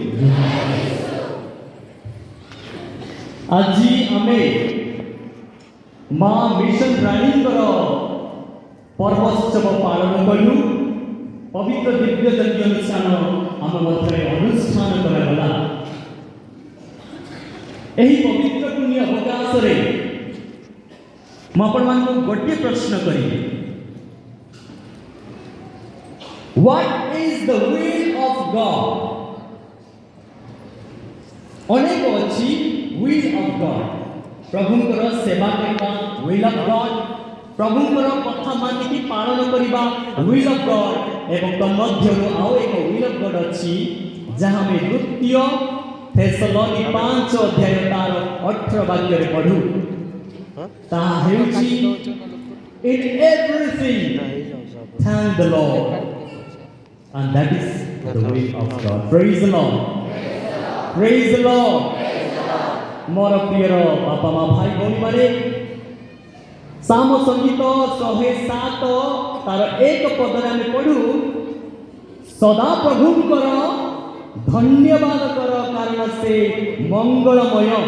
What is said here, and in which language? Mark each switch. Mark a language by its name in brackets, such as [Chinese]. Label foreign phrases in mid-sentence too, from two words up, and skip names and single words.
[Odia] ଆଜି ଆମେ ମା ମିଶନ ରାଣୀଙ୍କର ପର୍ବୋତ୍ସବ ପାଳନ କଲୁ। ପବିତ୍ର ଦିବ୍ୟ ଯଜ୍ଞ ଅନୁଷ୍ଠାନ ଆମ ମଧ୍ୟରେ ଅନୁଷ୍ଠାନ କରାଗଲା। ଏହି ପବିତ୍ର ପୁଣ୍ୟ ଅବକାଶରେ ମୁଁ ଆପଣମାନଙ୍କୁ ଗୋଟିଏ ପ୍ରଶ୍ନ କରିବି। [English] What is the will of God? [Odia] ଅନେକ ଅଛି [English] will of God। [Odia] ପ୍ରଭୁଙ୍କର ସେବା କରିବା [English] will of God, [Odia] ପ୍ରଭୁଙ୍କର କଥା ମାନିକି ପାଳନ କରିବା [English] will of God, [Odia] ଏବଂ ତନ୍ମଧ୍ୟରୁ ଆଉ ଏକ [English] will of God [Odia] ଅଛି ଯାହା ଆମେ ଦ୍ୱିତୀୟ ଥେସଲୋନି 5 ଅଧ୍ୟାୟ ତାର 18 ବାକ୍ୟରେ ପଢୁ। ତାହା ହେଉଛି [English] in everything thank the Lord, and that is the will of God. Praise the Lord. Praise the Lord. [Odia] ମୋର ପ୍ରିୟର ବାପା ମା ଭାଇ ଭଉଣୀ ମାନେ, ସାମ ସଙ୍ଗୀତ 107 ତାର 1 ପଦରେ ଆମେ ପଢୁ, ସଦା ପ୍ରଭୁଙ୍କର ଧନ୍ୟବାଦ କର କାରଣ ସେ ମଙ୍ଗଳମୟ।